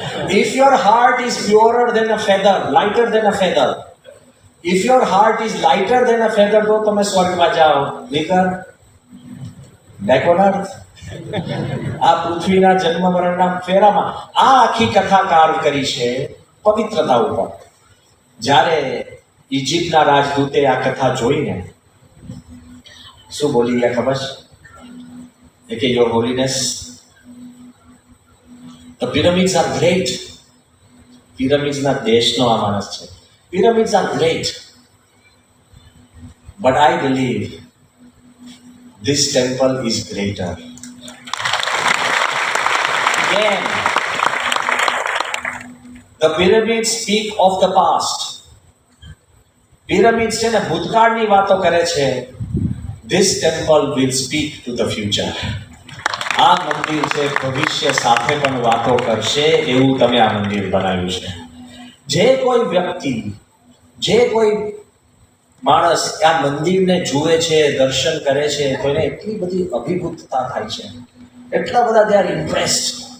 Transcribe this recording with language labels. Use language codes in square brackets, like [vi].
[en] If your heart is purer than a feather, lighter than a feather, if your heart is lighter than a feather, [gu] તો તમે સ્વર્ગમાં જાઓ. નહીતર [en] back on earth, [gu] આ પૃથ્વીના જન્મ મરણના ફેરામાં આ આખી કથા કાર કરી છે પવિત્રતા ઉપર. જ્યારે ઇજિપ્તના રાજદૂતે આ કથા જોઈને શું બોલી ગયા ખબર છે કે [en] Your holiness, the pyramids are great. [gu] પિરામિડ્સના દેશનો આ માણસ છે. [en] Pyramids are great, but I believe this temple is greater. Again, the pyramids speak of the past. [gu] Pyramid છે ને ભૂતકાળની વાતો કરે છે. [en] This temple will speak to the future. [gu] આ મંદિર છે ભવિષ્ય સાથે પણ વાતો કરશે એવું તમે આ મંદિર બનાવ્યું છે. જે કોઈ વ્યક્તિ, જે કોઈ માણસ આ મંદિરને જુએ છે, દર્શન કરે છે, તો એને એટલી બધી અભિભૂતતા થાય છે, એટલા બધા [en] They are impressed.